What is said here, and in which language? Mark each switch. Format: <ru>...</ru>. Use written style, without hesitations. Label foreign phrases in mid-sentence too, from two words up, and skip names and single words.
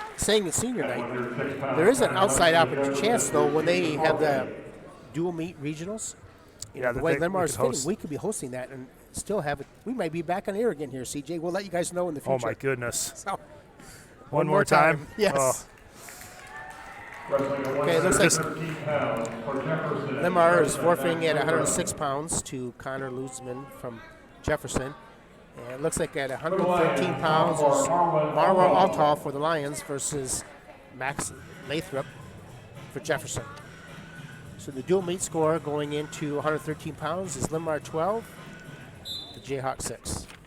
<en>Saying it's senior night, there is an outside opportunity chance though when they have the dual meet regionals. The way Linn-Mar is fitting, we could be hosting that and still have it. We might be back on air again here, CJ. We'll let you guys know in the future. Oh my goodness. So, One more time. Yes. Oh. Wrestling at Okay, it looks like 113 pounds for Jefferson. Linn-Mar is forfeiting at 106 pounds to Connor Luzman from Jefferson. And it looks like at 113 pounds, it's Marwa Altall for the Lions versus Max Lathrop for Jefferson. So the dual meet score going into 113 pounds is Linn-Mar 12, the Jayhawk 6.</en>